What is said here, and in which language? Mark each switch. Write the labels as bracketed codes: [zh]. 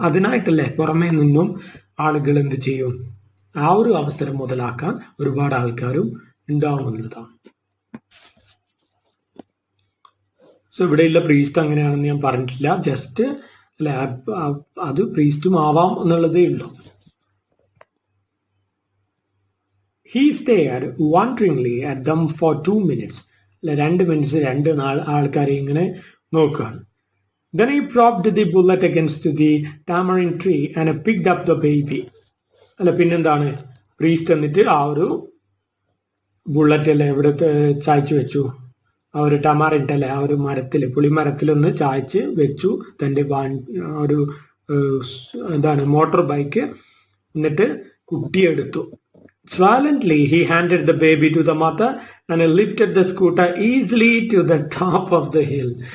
[ml] അതിനായിട്ടല്ലേ പുറമേ നിന്നും ആളുകൾ എന്ത് ചെയ്യും, ആ ഒരു അവസരം മുതലാക്കാൻ ഒരുപാട് ആൾക്കാരും ഉണ്ടാവും എന്നുള്ളതാണ്. സോ ഇവിടെയുള്ള പ്രീസ്റ്റ് അങ്ങനെയാണെന്ന് ഞാൻ പറഞ്ഞിട്ടില്ല, ജസ്റ്റ് അല്ലെ അത് പ്രീസ്റ്റും ആവാം എന്നുള്ളതേ ഉള്ളൂ. [en] He stared wonderingly at them for 2 minutes. [ml] 2 minutes രണ്ട് ആൾക്കാരെ ഇങ്ങനെ നോക്കുകയാണ്. [en] Then he propped the bullet against the tamarind tree and picked up the baby. [ml] അല്ല പിന്നെന്താണ്, പ്രീസ്റ്റ് എന്നിട്ട് ആ ഒരു ബുള്ളറ്റ് അല്ലെ എവിടെ ചായച്ചു വെച്ചു, ആ ഒരു ടമാറിൻറ്റ് അല്ലെ ആ ഒരു മരത്തില് പുളിമരത്തിലൊന്ന് ചായച്ച് വെച്ചു തന്റെ ഒരു എന്താണ് മോട്ടോർ ബൈക്ക്. എന്നിട്ട് കുട്ടിയെടുത്തു. [en] Silently, he handed the baby to the mother and lifted the scooter easily to the top of the hill.